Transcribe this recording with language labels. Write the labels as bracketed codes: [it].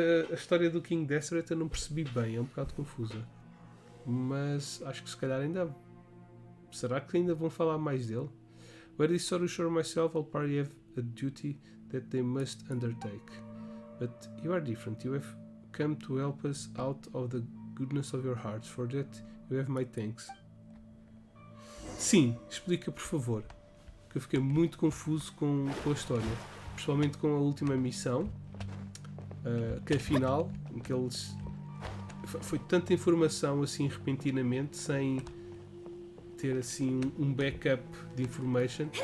[pt] A história do King Deseret eu não percebi bem, é um bocado confusa. Mas acho que se calhar ainda... Será que ainda vão falar mais dele? [en] Whether it's Sorush or myself, all party have a duty that they must undertake. But you are different. You have come to help us out of the goodness of your hearts. For that, you have my thanks. [pt] Sim, explica por favor. Que eu fiquei muito confuso com a história. Principalmente com a última missão. Que afinal, em que eles... Foi tanta informação assim repentinamente, sem ter assim um backup de information.